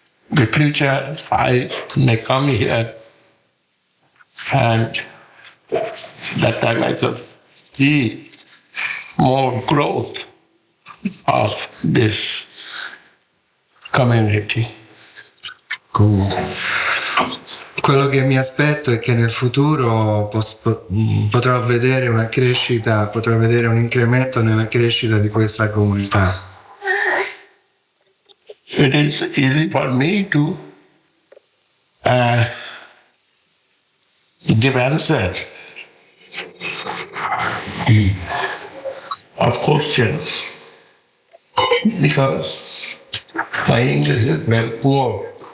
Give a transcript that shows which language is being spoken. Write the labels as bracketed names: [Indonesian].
[English] The future I may come here, and that time I could see more growth of this community. [Italian] Quello che mi aspetto è che nel futuro potrò vedere una crescita, potrò vedere un incremento nella crescita di questa comunità. [English] It is easy for me to give answer of questions because my English is very poor.